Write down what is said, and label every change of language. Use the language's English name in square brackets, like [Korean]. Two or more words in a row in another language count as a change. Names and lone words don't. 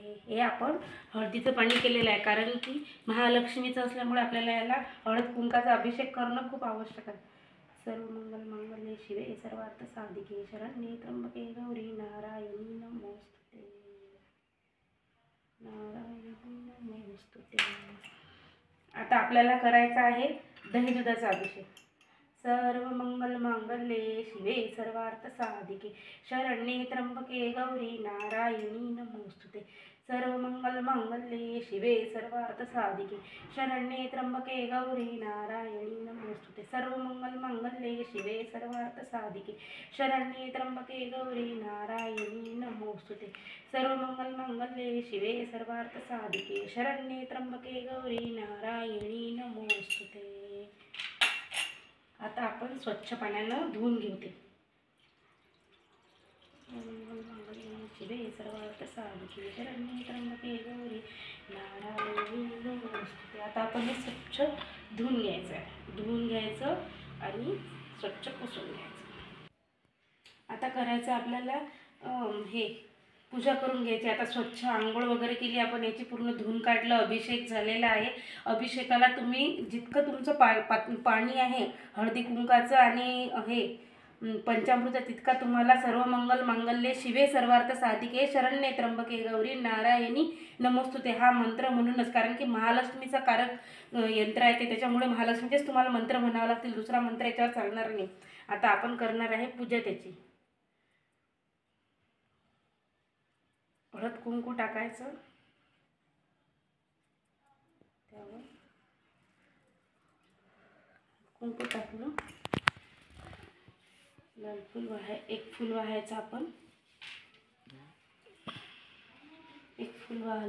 [Marathi] हे आपण हळदीचं पाणी केलेलं आहे, कारण की महालक्ष्मीचं असल्यामुळे आपल्याला याला हळद कुंकाचा अभिषेक करणं खूप आवश्यक आहे। [Sanskrit] सर्वमंगल मंगल्ये शिवे सर्वार्थ साधिके शरण्ये त्र्यंबके गौरी नारायणी नमोस्तुते, नारायणी नमोस्तुते। [Marathi] आता आपल्याला करायचा आहे दही दुधाचा अभिषेक। [Sanskrit] सर्वमंगल मंगल्ये शिवे सर्वार्थ साधिके शरण्ये त्र्यंबके गौरी नारायणी नमोस्तुते। सर्वमंगल मंगल्ये शिवे सर्वार्थ साधिके शरण्ये त्र्यंबके गौरी नारायणी नमोस्तुते। सर्वमंगल मंगल्ये शिवे सर्वार्थ साधिके शरण्ये त्र्यंबके गौरी नारायणी नमोस्तुते। सर्वमंगल मंगल्ये शिवे सर्वार्थ साधिके शरण्ये त्र्यंबके गौरी नारायणी नमोस्तुते। [Marathi] आता आपण स्वच्छ पाण्यानं धुवून घेऊ ते। [Sanskrit] शिवे सर्वार्थ साधिके शरण्ये त्र्यंबके गौरी नारायणी नमोस्तुते। [Marathi] आता आपण हे स्वच्छ धुवून घ्यायचं आणि स्वच्छ पुसून घ्यायचं। करायचं आपल्याला, हे पूजा करून घ्यायची. आता स्वच्छ आंघोळ वगैरे केली आपण, याची पूर्ण धुवून काढलं, अभिषेक झालेला आहे. अभिषेकाला तुम्ही जितकं तुमचं पाणी आहे हळदी कुंकाचं आणि हे पंचामृत, तितका तुम्हाला [Sanskrit] सर्व मंगल मांगल्ये शिवे सर्वार्थ साधिके शरण्ये त्र्यंबके गौरी नारायणी नमोस्तुते [Marathi] हा मंत्र म्हणूनच, कारण की महालक्ष्मीचा कारक यंत्र आहे ते, त्याच्यामुळे महालक्ष्मीचेच तुम्हाला मंत्र म्हणावं लागतील, दुसरा मंत्र याच्यावर चालणार नाही. आता आपण करणार आहे पूजा त्याची. हळद कुंकू टाकायचं त्यावर, कुंकू टाकलं, लाल फूल एक फूल वाहायचं, आपण एक फूल वाहलं.